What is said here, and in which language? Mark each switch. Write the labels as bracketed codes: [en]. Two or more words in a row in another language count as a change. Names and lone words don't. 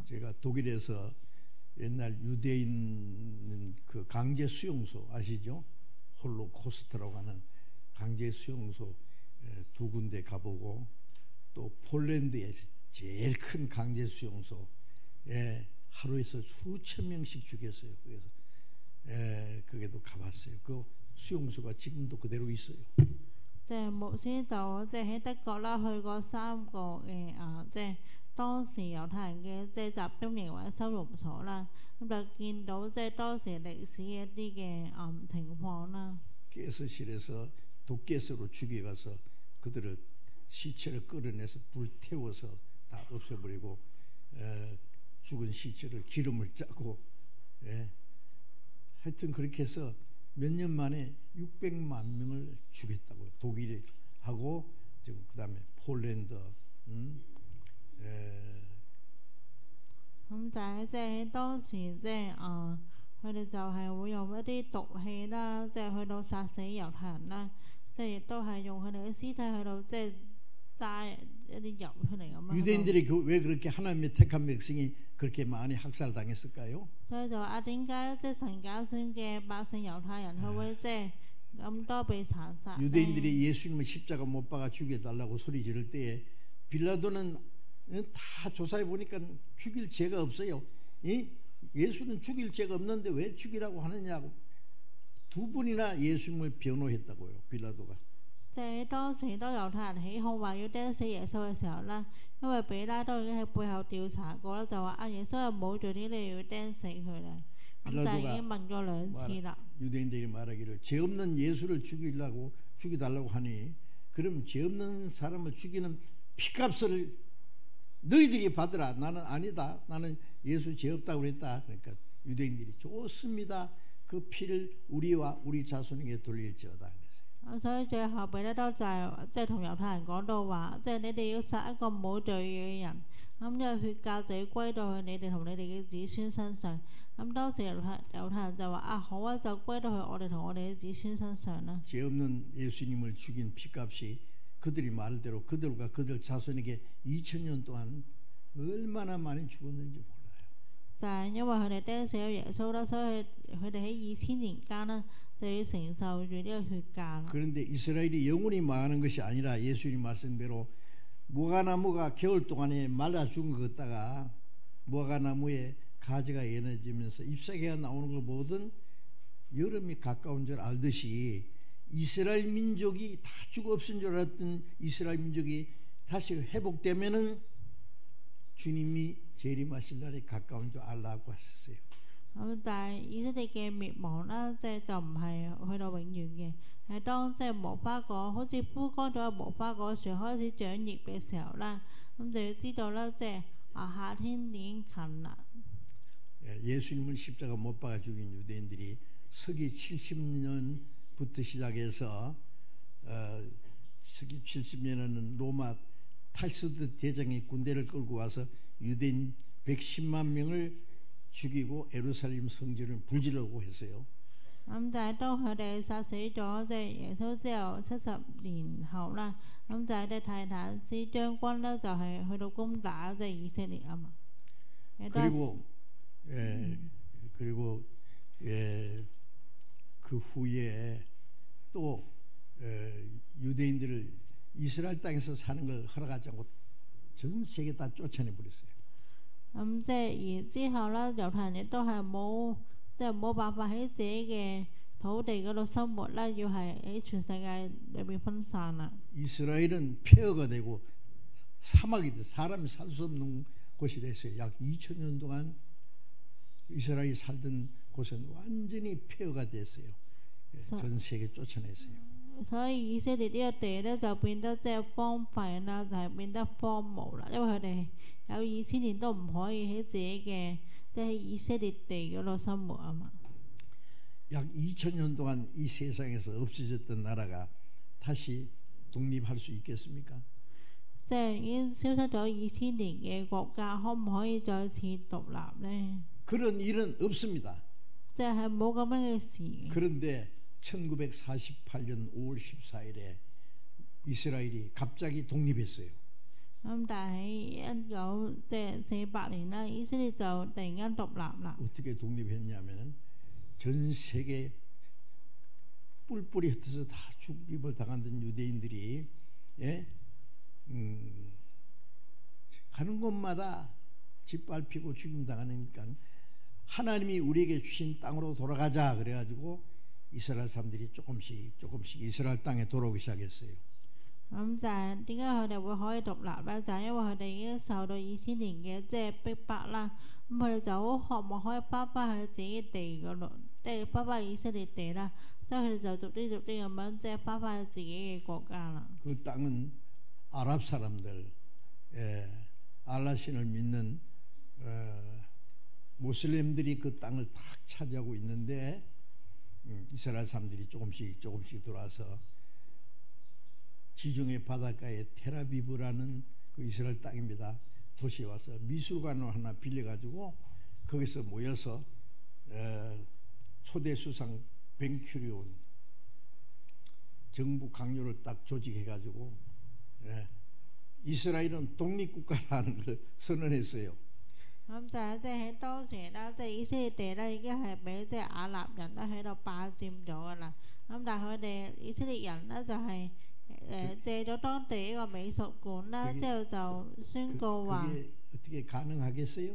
[ko] 제가 독일에서 옛날 유대인 그 강제 수용소 아시죠? 홀로코스트라고 하는 강제 수용소 2군데 가보고, 또 폴란드의 제일 큰 강제 수용소 하루에서 수천 명씩 죽였어요. 그래서 거기도 가봤어요. 그 수용소가 지금도 그대로 있어요. [yue] 即係牧師就即係喺德國啦，去過3個嘅即係當時猶太人嘅即係集中營或者收容所啦，咁就見到即係當時歷史嘅一啲嘅情況啦。 [ko] 가스실에서 독가스로 죽여가서 그들을 시체를 끌어내서 불태워서 다 없애버리고 죽은 시체를 기름을 짜고 하여튼 그렇게 해서 몇 년 만에 600만 명을 죽였다고 독일하고 지금 그다음에 폴란드 [yue] 咁就係即係喺當時即係佢哋就係會用一啲毒氣啦，即係去到殺死猶太人啦，即係亦都係用佢哋嘅屍體去到即係揸一啲油出嚟咁樣。 [ko] 유대인들이 왜 그렇게 하나님의 택한 백성이 그렇게 많이 학살당했을까요? [yue] 所以就話點解即係神揀選嘅百姓猶太人佢會即係咁多被殘殺咧？ [ko] 유대인들이 예수님을 십자가 못 박아 죽여달라고 소리 지를 때에 빌라도는 다 조사해 보니까 죽일 죄가 없어요. 예수는 죽일 죄가 없는데 왜 죽이라고 하느냐고 2번이나 예수님을 변호했다고요, 빌라도가. [yue] 即係當時當猶太人起哄話要釘死耶穌嘅時候啦，因為比拉多已經喺背後調查過啦，就話耶穌又冇做啲你要釘死佢咧。就已經問過兩次啦。 [ko] 유대인들이 말하기를 죄 없는 예수를 죽이달라고 하니 그럼 죄 없는 사람을 죽이는 피값을 너희들이 받으라. 나는 아니다. 나는 예수 죄 없다고 그랬다. 그러니까 유대인들이 좋습니다. 그 피를 우리와 우리 자손에게 돌릴지어다. [yue] 所以最後彼得都即係同猶太人講到話，即係你哋要殺一個冇罪嘅人，咁呢個血價就要歸到去你哋同你哋嘅子孫身上。咁當時猶太人就話啊，好啊，就歸到去我哋同我哋嘅子孫身上啦。 [ko] 죄 없는 예수님을 죽인 피값이 그들이 말대로 그들과 그들 자손에게 2000년 동안 얼마나 많이 죽었는지 몰라요. [yue] 就係因為佢哋釘死咗耶穌啦，所以佢哋喺2000年間呢，就要承受住呢個血價。 [ko] 그런데 이스라엘이 영원히 망하는 것이 아니라 예수님 말씀대로 무화과나무가 겨울 동안에 말라 죽은 것 같다가 무화과나무에 가지가 에너지면서 잎사귀가 나오는 걸 보든 여름이 가까운 줄 알듯이 이스라엘 민족이 다 죽어 없은 줄 알았던 이스라엘 민족이 다시 회복되면은 주님이 재림하실 날이 가까운 줄 알라고 하셨어요. [yue] 咁但係以色列嘅滅亡啦，即係就唔係去到永遠嘅，係當即係無花果好似枯乾咗嘅無花果樹開始長葉嘅時候啦，咁就要知道啦，即係夏天已經近啦。 [ko] 예수님을 십자가 못 박아 죽인 유대인들이 서기 70년부터 시작해서 서기 70년에는 로마 탈스드 대장이 군대를 끌고 와서 유대인 110만 명을 죽이고 예루살렘 성전을 불지르고 했어요. [yue] 咁就係當佢哋殺死咗即係耶穌之後70年後啦，咁就係啲泰坦斯將軍咧就係去到攻打即係以色列啊嘛。 [ko] 그리고 그 후에 또 유대인들을 이스라엘 땅에서 사는 걸 허락하지 않고 전 세계 다 쫓아내 버렸어요. [yue] 咁即係然之後咧，猶太人亦都係冇辦法喺自己嘅土地嗰度生活啦，要係喺全世界裏邊分散啦。 [ko] 이스라엘은 폐허가 되고 사막이 돼 사람이 살 수 없는 곳이 됐어요. 약 2000년 동안 이스라엘이 살던 곳은 완전히 폐허가 됐어요. 전 세계 쫓아냈어요. [yue] 所以以色列呢個地咧就變得即係荒廢啦，就係變得荒蕪啦，因為佢哋有2000年都唔可以喺自己嘅即係以色列地嗰度生活啊嘛。 [ko] 약 2000년 동안 이 세상에서 없어졌던 나라가 다시 독립할 수 있겠습니까? [yue] 即係已經消失咗2000年嘅國家，可唔可以再次獨立呢？ [ko] 그런 일은 없습니다. [yue] 即係冇咁樣嘅事。 [ko] 그런데 1948년 5월 14일에 이스라엘이 갑자기 독립했어요. [yue] 咁但係喺1948年啦，以色列就突然間獨立啦。 [ko] 어떻게 독립했냐면은 전 세계 뿔뿔이 흩어서 다 죽임을 당하던 유대인들이 가는 곳마다 짓밟히고 죽임 당하니까 하나님이 우리에게 주신 땅으로 돌아가자 그래가지고 이스라엘 사람들이 조금씩 이스라엘 땅에 돌아오기 시작했어요. [yue] 咁就係點解佢哋會可以獨立咧？就係因為佢哋已經受到2000年嘅即係逼迫啦。咁佢哋就好渴望可以翻返去自己地嗰度，即係翻返以色列地啦。所以佢哋就逐啲咁樣即係翻返去自己嘅國家啦。 [ko] 그 땅은 아랍 사람들, 알라신을 믿는 모슬렘들이 그 땅을 탁 차지하고 있는데 이스라엘 사람들이 조금씩 돌아서 지중해 바닷가에 테라비브라는 그 이스라엘 땅입니다. 도시에 와서 미술관을 하나 빌려가지고 거기서 모여서 초대 수상 벤큐리온 정부 강요를 딱 조직해가지고 이스라엘은 독립국가라는 걸 선언했어요. [yue] 咁就係即係喺當時啦，即係以色列地咧已經係俾即係亞納人咧喺度霸佔咗噶啦。咁但係佢哋以色列人咧就係借咗當地一個美術館啦，之後就宣告話 [ko] 어떻게 가능하겠어요?